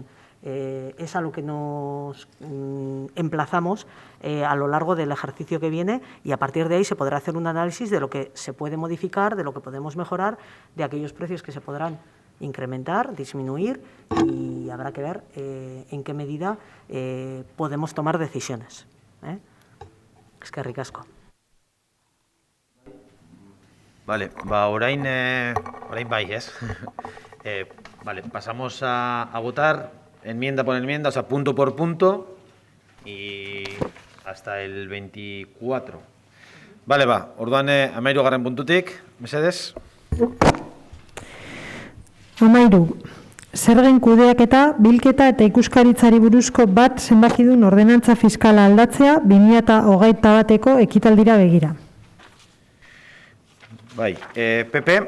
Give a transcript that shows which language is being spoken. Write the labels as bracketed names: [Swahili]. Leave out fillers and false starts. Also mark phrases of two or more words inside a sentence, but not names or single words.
[Spanish] Es a lo que nos emplazamos a lo largo del ejercicio que viene y a partir de ahí se podrá hacer un análisis de lo que se puede modificar, de lo que podemos mejorar, de aquellos precios que se podrán incrementar, disminuir y habrá que ver en qué medida podemos tomar decisiones. Es que ricasco. [Basque] Vale, orain bai, ez? [Spanish] Vale, pasamos a votar enmienda por enmienda, o sea, punto por punto y hasta el 24. Vale, [Basque] orduan 13. puntutik, mesedez. 13. Zergen kudeaketa, bilketa eta ikuskaritzari buruzko bat zenbakidun ordenantza fiskala aldatzea 2021 ekitaldira begira. Bai, PP.